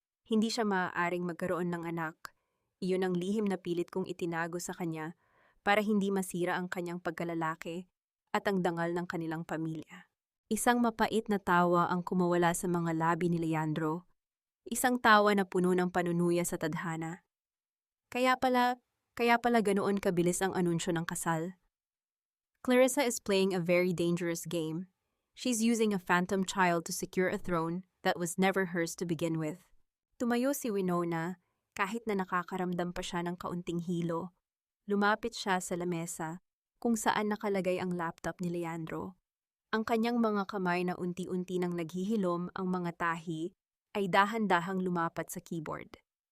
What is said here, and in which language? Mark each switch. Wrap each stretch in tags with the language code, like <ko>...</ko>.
<tl>Hindi siya maaaring magkaroon ng anak. Iyon ang lihim na pilit kong itinago sa kanya para hindi masira ang kanyang pagkalalaki at ang dangal ng kanilang pamilya. Isang mapait na tawa ang kumawala sa mga labi ni Leandro. Isang tawa na puno ng panunuya sa tadhana. Kaya pala ganoon kabilis ang anunsyo ng kasal.</tl> <en>Clarissa is playing a very dangerous game. She's using a phantom child to secure a throne that was never hers to begin with.</en> <tl>Tumayo si Winona kahit na nakakaramdam pa siya ng kaunting hilo. Lumapit siya sa lamesa kung saan nakalagay ang laptop ni Leandro. Ang kanyang mga kamay na unti-unti nang naghihilom ang mga tahi ay dahan-dahang lumapat sa keyboard.</tl>